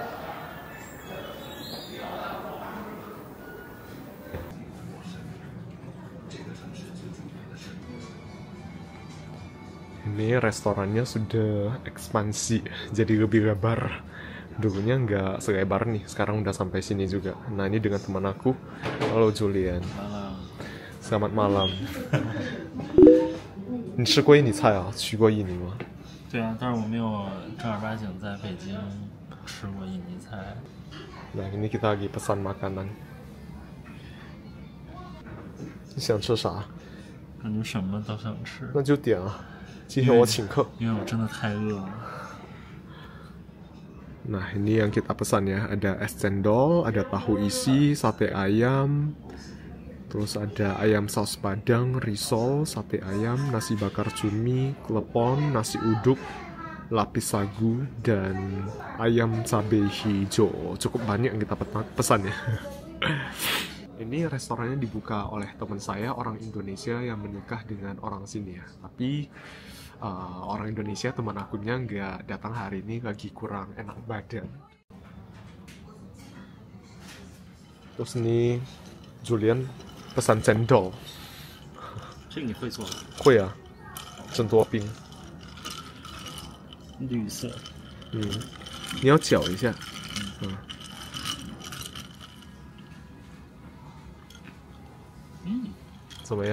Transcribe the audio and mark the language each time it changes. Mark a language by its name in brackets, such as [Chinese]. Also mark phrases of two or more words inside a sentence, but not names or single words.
[Indonesian] Ini restorannya sudah ekspansi, jadi lebih lebar. Dulunya nggak selebar nih, sekarang udah sampai sini juga. Nah ini dengan teman aku. Halo Julian. Malam. Selamat malam. [Chinese] 你吃过印尼菜啊？去过印尼吗？对啊，但是我没有正儿八经在北京吃过印尼菜。 [Indonesian] Nah ini kita lagi pesan makanan. [Chinese] 你想吃啥？感觉什么都想吃，那就点啊。今天我请客。因为我真的太饿了。 [Indonesian] Nah ini yang kita pesan ya, ada es cendol, ada tahu isi, sate ayam, terus ada ayam saus padang, risol, sate ayam, nasi bakar cumi, klepon, nasi uduk, lapis sagu, dan ayam cabai hijau. Cukup banyak yang kita pesan ya. Ini restorannya dibuka oleh teman saya, orang Indonesia yang menikah dengan orang sini ya. Tapi orang Indonesia, teman akunya nggak datang hari ini, lagi kurang enak badan. Terus ini Julian pesan cendol. [Chinese] 这个你会做吗？会啊，真多冰。绿色。你要搅一下。怎么样？